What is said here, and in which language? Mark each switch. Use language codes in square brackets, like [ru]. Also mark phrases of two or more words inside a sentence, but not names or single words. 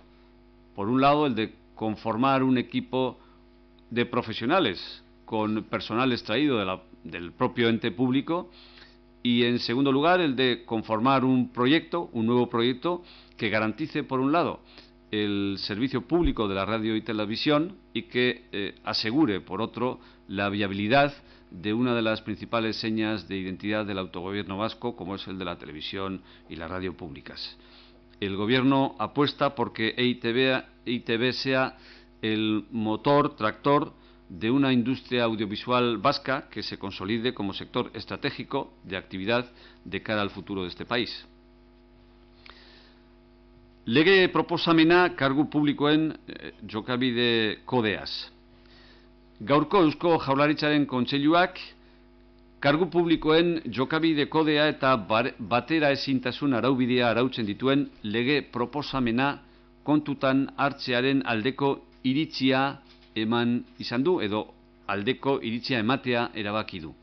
[es] Por un lado, el de conformar un equipo de profesionales con personal extraído del propio ente público, y en segundo lugar el de conformar un nuevo proyecto que garantice, por un lado, el servicio público de la radio y televisión y que asegure, por otro, la viabilidad de una de las principales señas de identidad del autogobierno vasco, como es el de la televisión y la radio públicas. El Gobierno apuesta porque EITB sea el motor tractor de una industria audiovisual vasca que se consolide como sector estratégico de actividad de cara al futuro de este país. [eu] Lege proposamena kargu publikoen jokabide kodeaz. Gaurko Eusko Jaurlaritzaren Kontseiluak kargu publikoen jokabide kodea eta batera ezintasun araubidea arautzen dituen lege proposamena kontutan hartzearen aldeko iritzia eman izan du, edo aldeko iritzia ematea erabaki du.